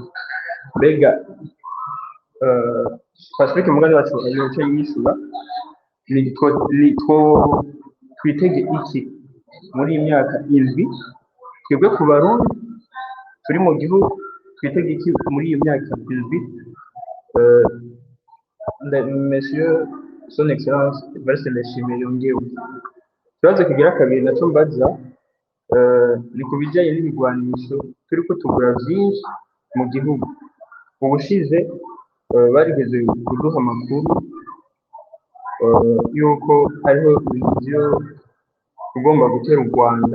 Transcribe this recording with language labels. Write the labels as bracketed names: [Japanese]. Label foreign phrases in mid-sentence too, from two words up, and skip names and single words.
[Rundi] Mbega Pacifique mugazi wacu yoce yishyura twitege iki muri iyi myaka indwi? Twebwe ku barundi turi mu gihugu twitege iki muri iyo myaka indwi? [French] Monsieur son excellence [Rundi] Evariste Ndayishimiye yongewe. Ikibazo kigira kabiri naco mbaza ni ku bijyanye n'ibigwanisho turiko tugura vyinshi mu gihugu. Ubushize barigeze kuduha amakuru yuko hariho ibintu vyo ugomba gutera u Rwanda.